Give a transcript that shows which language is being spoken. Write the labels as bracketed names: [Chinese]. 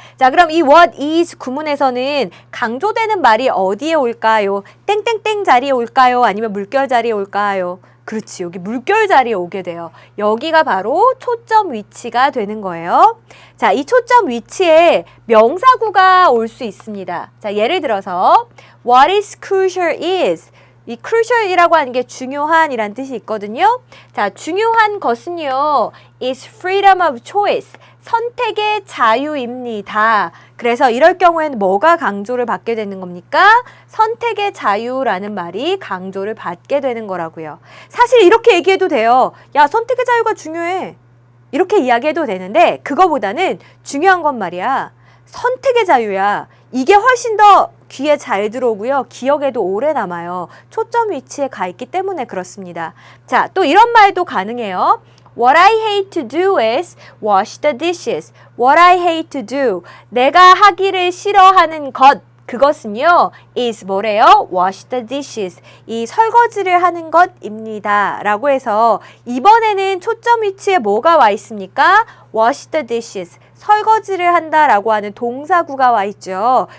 [Korean] 자, 그럼 이 what is 구문에서는 강조되는 말이 어디에 올까요? 땡땡땡 자리에 올까요? 아니면 물결 자리에 올까요? 그렇지, 여기 물결 자리에 오게 돼요. 여기가 바로 초점 위치가 되는 거예요. 자, 이 초점 위치에 명사구가 올 수 있습니다. 자, 예를 들어서 [English] What is crucial is. [Korean] 이 crucial이라고 하는 게 중요한이란 뜻이 있거든요. 자, 중요한 것은요, [English] is freedom of choice. [Korean] 선택의 자유입니다. 그래서 이럴 경우에는 뭐가 강조를 받게 되는 겁니까? 선택의 자유라는 말이 강조를 받게 되는 거라고요. 사실 이렇게 얘기해도 돼요. 야, 선택의 자유가 중요해. 이렇게 이야기해도 되는데 그거보다는 중요한 건 말이야. 선택의 자유야. 이게 훨씬 더 귀에 잘 들어오고요. 기억에도 오래 남아요. 초점 위치에 가 있기 때문에 그렇습니다. 자, 또 이런 말도 가능해요. [English] What I hate to do is wash the dishes. What I hate to do. [Korean] 내가 하기를 싫어하는 것. 그것은요, [English] is [Korean] 뭐래요? [English] Wash the dishes. [Korean] 이 설거지를 하는 것입니다. 라고 해서 이번에는 초점 위치에 뭐가 와 있습니까? [English] Wash the dishes. [Korean] 설거지를 한다라고 하는 동사구가 와 있죠.